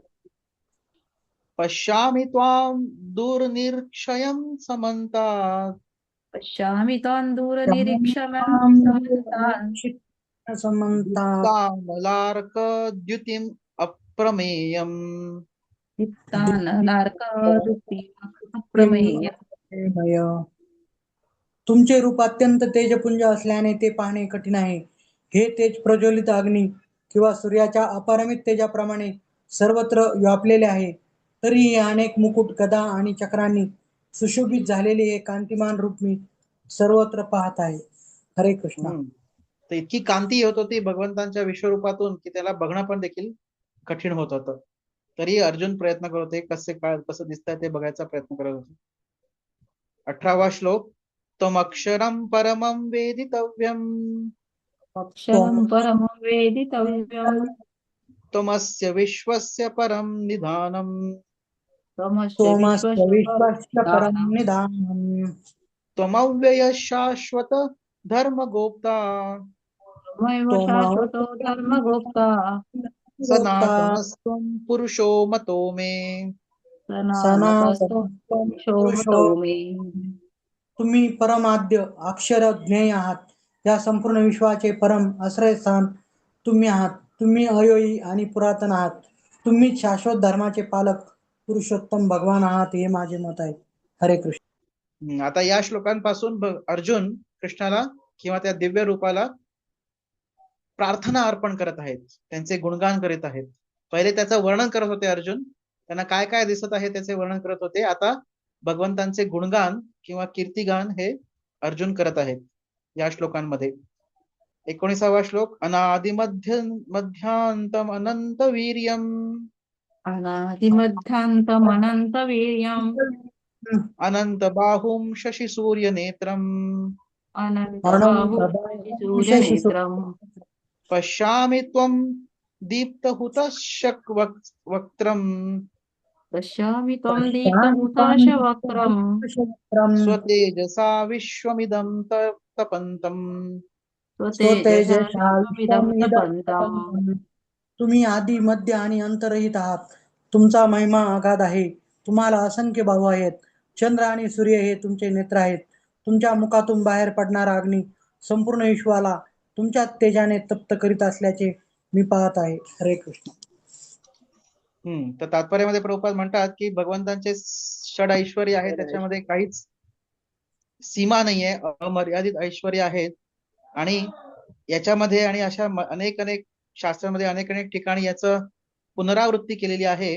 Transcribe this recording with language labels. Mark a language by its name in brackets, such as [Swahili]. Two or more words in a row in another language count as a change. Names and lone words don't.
[Sanskrit] पश्यामि त्वां दूरनिरीक्षयं समन्तात्. पश्यामि त्वां दूरनिरीक्षणं समन्तात्. दीप्तानलार्कद्युतिम् अप्रमेयम्. दीप्तानलार्कद्युतिम् अप्रमेयम्. [Marathi] तुमचे रूप अत्यंत तेजपुंज असल्याने ते पाहणे कठीण आहे. हे तेज प्रज्वलित अग्नी किंवा सूर्याच्या अपरिमित तेजाप्रमाणे सर्वत्र व्यापलेले आहे. तरीही अनेक मुकुट, गदा आणि चक्रांनी सुशोभित झालेले हे कांतिमान रूप मी सर्वत्र पाहत आहे. हरे कृष्ण. तर इतकी कांती होत होती भगवंतांच्या विश्वरूपातून की त्याला बघणं पण देखील कठीण होत होतं. तरी अर्जुन प्रयत्न करत होते कसं दिसतंय ते बघायचा प्रयत्न करत होते. 18वा श्लोक. [Sanskrit] तमक्षरं परमं वेदितव्यम्. अक्षरं परमं वेदितव्यम्. त्वमस्य विश्वस्य परं निधानम्. त्वमस्य विश्वस्य परं निधानम्. त्वमव्ययः शाश्वत धर्मगोप्ता. त्वमेव शाश्वतो धर्मगोप्ता. सनातनस्त्वं पुरुषो मतो मे. सनातनस्त्वं पुरुषो मतो मे. [Marathi] तुम्ही परमाद्य अक्षर ज्ञेय आहात. या संपूर्ण विश्वाचे परम आश्रयस्थान तुम्ही आहात. तुम्ही अयोई आणि पुरातन आहात. तुम्ही शाश्वत धर्माचे पालक पुरुषोत्तम भगवान आहात, हे माझे मत आहे. हरे कृष्ण. आता या श्लोकांपासून अर्जुन कृष्णाला किंवा त्या दिव्य रूपाला प्रार्थना अर्पण करत आहेत, त्यांचे गुणगान करीत आहेत. पहिले त्याचं वर्णन करत होते अर्जुन, त्यांना काय काय दिसत आहे त्याचे वर्णन करत होते. आता भगवंतांचे गुणगान किंवा कीर्तिगान हे अर्जुन करत आहेत या श्लोकांमध्ये. 19वा श्लोक. [Sanskrit] अनादि मध्यांतम अनंत वीर्यम अनादिमध्यान्तमनन्तवीर्यम् अनंत बाहुम शशि सूर्य नेत्रम अनन्तबाहुसूर्यनेत्रम् पश्यामि त्वं दीप्तहुतशक वक्त्रम पश्यामि त्वं दीप्तहुताशवक्त्रम् स्वतेजसा विश्वमिदं तपन्तम् स्वतेजसा विश्वमिदं तपन्तम्. [Marathi] तुम्ही आदि मध्य आणि अंतरहित आहात. तुमचा महिमा अगाध आहे. तुम्हाला असंख्य बाहू आहेत. चंद्र आणि सूर्य हे तुमचे नेत्र आहेत. तुमच्या मुखातून बाहेर पडणारा अग्नी संपूर्ण विश्वाला तुमच्या तेजाने तप्त करीत असल्याचे मी पाहत आहे. हरे कृष्ण. तर तात्पर्यामध्ये प्रभुपाद म्हणतात की भगवंतांचे षड ऐश्वर्य आहे, त्याच्यामध्ये काहीच सीमा नाहीये, अमर्यादित ऐश्वर्य आहेत. आणि याच्यामध्ये आणि अशा अनेक अनेक शास्त्रामध्ये अनेक अनेक ठिकाणी याचं पुनरावृत्ती केलेली आहे.